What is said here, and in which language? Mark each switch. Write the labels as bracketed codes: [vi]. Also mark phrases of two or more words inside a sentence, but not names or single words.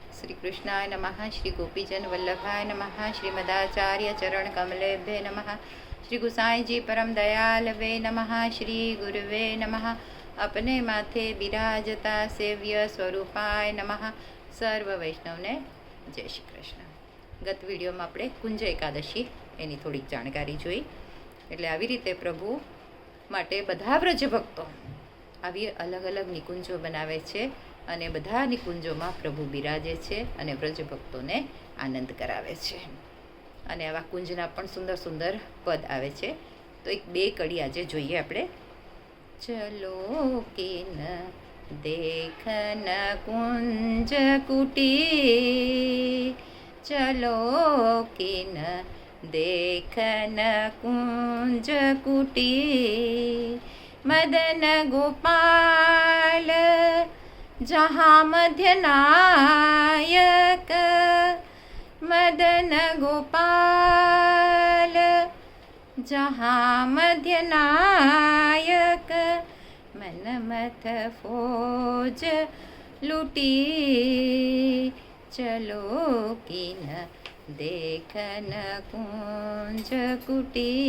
[sa] श्री कृष्णाय नमः। श्री गोपीजन वल्लभाय नमः। श्रीमदाचार्य चरण कमलेभ्ये नमः। श्री गुसाई जी परम दयाल वे नमः। श्री गुरुवे नमः। अपने माथे बिराजता सेव्य स्वरूपाय नमः। [gu] સર્વ વૈષ્ણવને જય શ્રી કૃષ્ણ। ગત વિડિયોમાં આપણે કુંજ એકાદશી એની થોડીક જાણકારી જોઈ। એટલે આવી રીતે પ્રભુ માટે બધા વ્રજ ભક્તો આવી અલગ અલગ નિકુંજો બનાવે છે અને બધા નિકુંજોમાં પ્રભુ બિરાજે છે અને વ્રજ ભક્તોને આનંદ કરાવે છે અને આવા કુંજના પણ સુંદર સુંદર પદ આવે છે। તો એક બે કડી આજે જોઈએ આપણે। [bra] चलो के न देखन कुंज कुटी, चलो के न देखन कुंज कुटी, मदन गोपाल जहाँ मध्य नायक, मदन गोपाल जहाँ मध्य नायक, मन मत फौज लूटी, चलो की न देखन कुंज कुटी।